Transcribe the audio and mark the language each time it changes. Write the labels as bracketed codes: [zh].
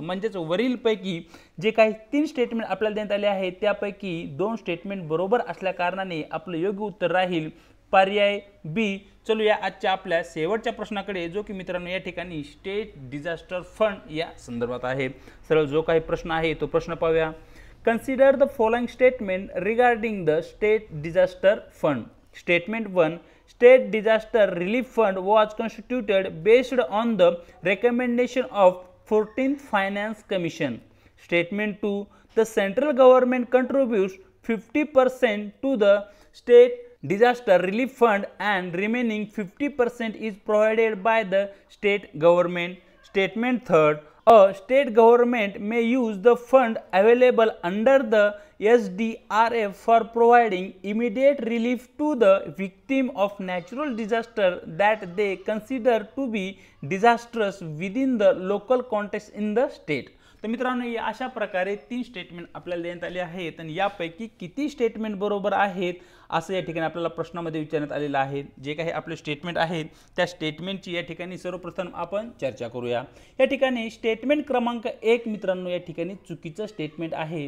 [mr] म्हणजेच वरीलपैकी जे काही 3 स्टेटमेंट आपल्याला देण्यात आले आहेत त्यापैकी 2 स्टेटमेंट बरोबर असल्या कारणाने आपलं योग्य उत्तर राहील पर्याय बी. चलूया आजच्या आपल्या शेवटच्या प्रश्नाकडे, जो की मित्रांनो या ठिकाणी स्टेट डिझास्टर फंड या संदर्भात आहे. सरळ जो काही प्रश्न आहे तो प्रश्न पाहूया. [en] Consider the following statement regarding the state disaster fund. Statement 1. State disaster relief fund was constituted based on the recommendation of 14th Finance Commission. Statement 2. The central government contributes 50% to the state disaster relief fund and remaining 50% is provided by the state government. Statement 3. A state government may use the fund available under the SDRF for providing immediate relief to the victim of natural disaster that they consider to be disastrous within the local context in the state. [mr] तर मित्रांनो या अशा प्रकारे 3 statement आपल्याला देण्यात आले आहेत आणि यापैकी किती स्टेटमेंट बरोबर आहेत असं या ठिकाणी आपल्याला प्रश्नामध्ये विचारण्यात आलेलं आहे. जे काही आपले स्टेटमेंट आहेत त्या स्टेटमेंटची या ठिकाणी सर्वप्रथम आपण चर्चा करूया. या ठिकाणी स्टेटमेंट क्रमांक 1 मित्रांनो या ठिकाणी चुकीचं स्टेटमेंट आहे.